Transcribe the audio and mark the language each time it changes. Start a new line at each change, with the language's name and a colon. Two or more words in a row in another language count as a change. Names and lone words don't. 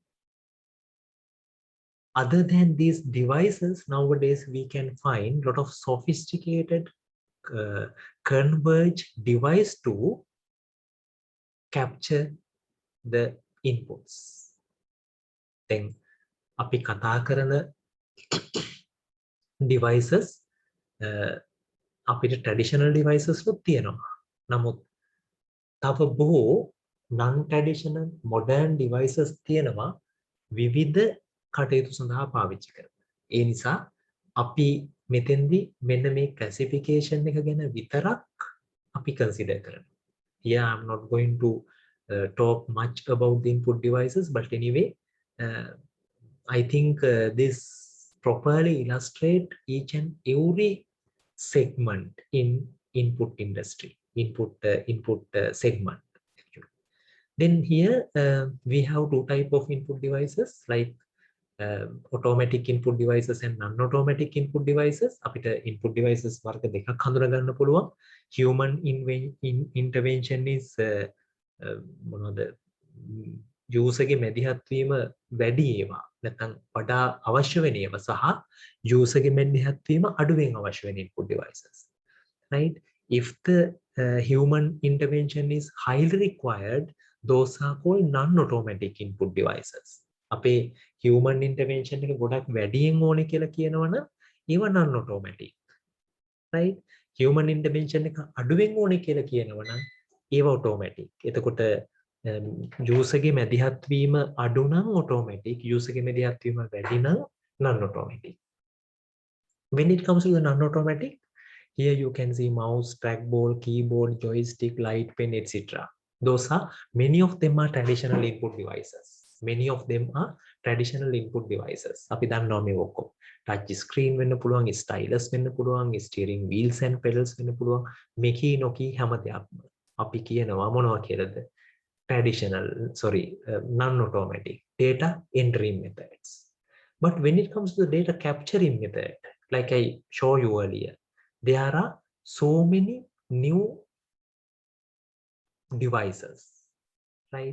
English: Other than these devices, nowadays we can find a lot of sophisticated converged device to capture the inputs.
Sinhala: Then, අපි කතා කරන devices, අපිට
English: traditional devices
Sinhala: වොත් තියෙනවා. නමුත් තව බොහෝ
English: non traditional modern devices
Sinhala: තියෙනවා විවිධ කටයුතු සඳහා පාවිච්චි කරනවා. ඒ නිසා අපි මෙතෙන්දී මෙන්න මේ classification එක ගැන විතරක් අපි consider කරනවා.
English: Here I'm not going to talk much about the input devices, but anyway, I think this properly illustrate each and every segment in input industry, input segment. Actually. Then here we have two type of input devices like automatic input devices and non-automatic input devices.
Sinhala: අපිට
English: input devices
Sinhala: වර්ග දෙකක් හඳුනා ගන්න පුළුවන්.
English: Human intervention is
Sinhala: මොනවද user ගේ මැදිහත් වීම වැඩි ඒවා නැත්නම් වඩා අවශ්‍ය වෙන ඒවා සහ user ගේ මැදිහත් වීම අඩුවෙන් අවශ්‍ය වෙන
English: input devices. Right? If the human intervention is highly required, those are called non-automatic input devices.
Sinhala: අපේ
English: human intervention
Sinhala: එක ගොඩක් වැඩියෙන් ඕනේ කියලා කියනවනම් ඒව non-automatic. Right?
English: Human intervention
Sinhala: එක අඩුවෙන් ඕනේ කියලා කියනවනම් ඒව automatic. එතකොට user ගේ මැදිහත් වීම අඩු නම් automatic, user ගේ මැදිහත් වීම වැඩි නම් non-automatic.
English: When it comes to the non-automatic, here you can see mouse, trackball, keyboard, joystick, light pen, etc. Those are, many of them are traditional input devices. Many of them are traditional input devices.
Sinhala: අපි දන්නවා මේ ඔක්කොම.
English: Touch screen
Sinhala: වෙන්න පුළුවන්, stylus වෙන්න පුළුවන්,
English: steering wheels and pedals
Sinhala: වෙන්න පුළුවන්. මේකී නොකී හැම දෙයක්ම අපි කියනවා මොනවා කියලාද?
English: Traditional, non-automatic data entering methods. But when it comes to the data capturing method, like I showed you earlier, there are so many new devices, right?